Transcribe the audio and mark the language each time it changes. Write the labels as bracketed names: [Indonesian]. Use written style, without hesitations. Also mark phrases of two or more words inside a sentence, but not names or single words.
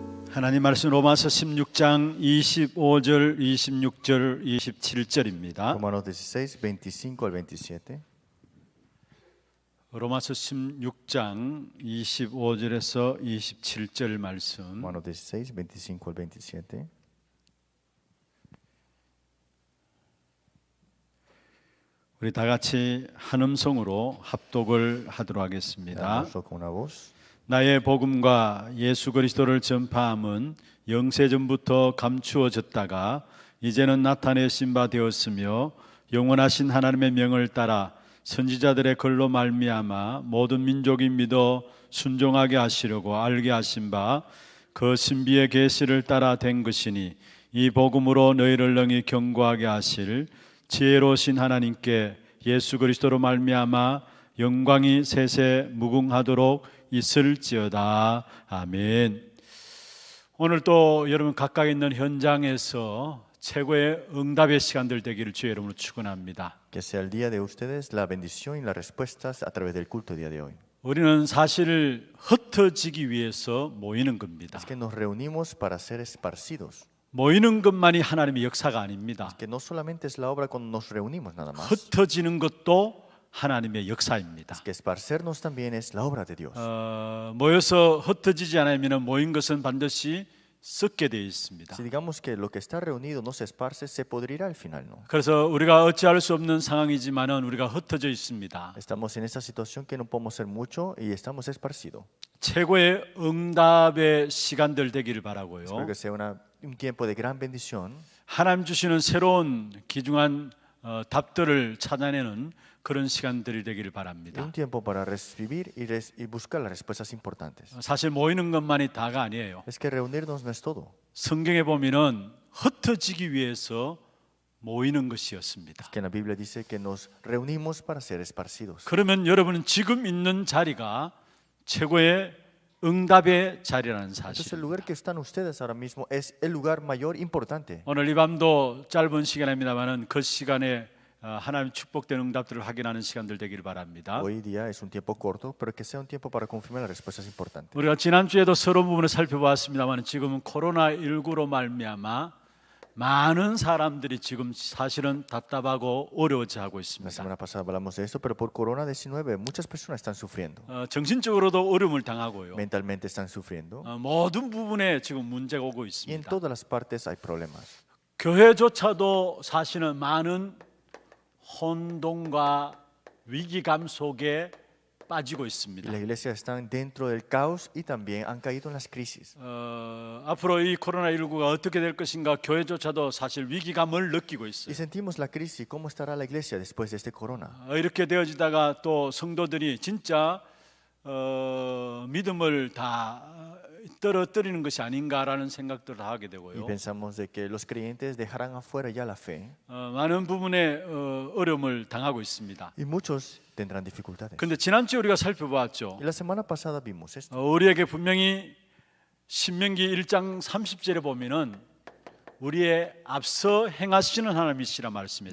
[Korean] 하나님 말씀 로마서 16장 25절, 26절, 27절입니다. [Spanish] Romanos 16, 25 al 27. [Korean] 로마서 16장 25절에서 27절 말씀. [Spanish] Romanos 16, 25 al 27. [Korean] 우리 다 같이 한 음성으로 합독을 하도록 하겠습니다. [Spanish] Leamos con una voz. [Korean] 나의 복음과 예수 그리스도를 전파함은 영세전부터 감추어졌다가 이제는 나타내신 바 되었으며 영원하신 하나님의 명을 따라 선지자들의 글로 말미암아 모든 민족이 믿어 순종하게 하시려고 알게 하신 바 그 신비의 계시를 따라 된 것이니 이 복음으로 너희를 능히 경고하게 하실 지혜로우신 하나님께 예수 그리스도로 말미암아 영광이 세세 무궁하도록 있을지어다. 아멘. 오늘 또 여러분 각각 있는 현장에서 최고의 응답의 시간들 되기를 주의 이름으로 축원합니다. [Spanish] Que sea el día de ustedes la bendición y las respuestas a través del culto día de hoy. [Korean] 우리는 사실 흩어지기 위해서 모이는 겁니다. [Spanish] Es que nos reunimos para ser esparcidos. [Korean] 모이는 것만이 하나님의 역사가 아닙니다. [Spanish] Que no solamente es la obra cuando nos reunimos nada más. [Korean] 흩어지는 것도 하나님의 역사입니다. [Spanish] Es que esparcernos también es la obra de Dios. [Korean] 모여서 흩어지지 않으면 모인 것은 반드시 썩게 되어 있습니다. [Spanish] Si digamos que lo que está reunido no se esparce, se podrirá al final, ¿no? [Korean] 그래서 우리가 어찌할 수 없는 상황이지만은 우리가 흩어져 있습니다. [Spanish] Estamos en esa situación que no podemos hacer mucho y estamos esparcidos. [Korean] 최고의 응답의 시간들 되기를 바라고요. [Spanish] Espero que sea un tiempo de gran bendición. [Korean] 하나님 주시는 새로운 귀중한 답들을 찾아내는 그런 시간들이 되기를 [Spanish] Y [Korean] 바랍니다. [Spanish] un tiempo para recibir y buscar las respuestas importantes. [Korean] 사실 모이는 것만이 다가 아니에요. [Spanish] Es que reunirnos no es todo. [Korean] 성경에 보면은 흩어지기 위해서 모이는 것이었습니다. [Spanish] Es que en la Biblia dice que nos reunimos para ser esparcidos. [Korean] 그러면 여러분은 지금 있는 자리가 최고의 응답의 자리라는 [Spanish] Entonces [Korean] 사실. [Spanish] el lugar que están ustedes ahora mismo es el lugar mayor importante. [Korean] 오늘 이 밤도 짧은 시간입니다만은 그 시간에 하나님 축복된 응답들을 확인하는 시간들 되기를 바랍니다. [Spanish] Hoy día es un tiempo corto, pero que sea un tiempo para confirmar las respuestas importantes. [Korean] 우리가 지난주에도 서론 부분을 살펴보았습니다만 지금은 코로나19로 말미암아 많은 사람들이 지금 사실은 답답하고 어려워하고 [Spanish] La [Korean] 있습니다. [Spanish] semana pasada hablamos de esto, pero por Corona-19 muchas personas están sufriendo. [Korean] 정신적으로도 어려움을 당하고요. [Spanish] Mentalmente están sufriendo. [Korean] 모든 부분에 지금 문제가 오고 [Spanish] Y en [Korean] 있습니다. [Spanish] todas las partes hay problemas. [Korean] 교회조차도 사실은 많은 혼돈과 위기감 속에 빠지고 [Spanish] Y [Korean] 있습니다. [Spanish] las iglesias están dentro del caos y también han caído en las crisis. [Korean] 앞으로 이 코로나19가 어떻게 될 것인가 교회조차도 사실 위기감을 느끼고 [Spanish] Y [Korean] 있어요. [Spanish] sentimos la crisis. ¿Cómo estará la iglesia después de este corona? [Korean] 이렇게 되어지다가 또 성도들이 진짜 믿음을 다 떨어뜨리는 것이 아닌가라는 생각들을 하게 [Spanish] Y [Korean] 되고요. [Spanish] pensamos de que los creyentes dejarán afuera ya la fe. [Korean] 많은 부분에 어려움을 당하고 있습니다. [Spanish] Y muchos tendrán dificultades. [Korean] 그런데 지난주에 우리가 살펴보았죠. [Spanish] Y la semana pasada vimos esto. [Korean] 우리에게 분명히 신명기 1장 30절에 보면은 우리의 앞서 행하시는 하나님이시라 말씀했습니다.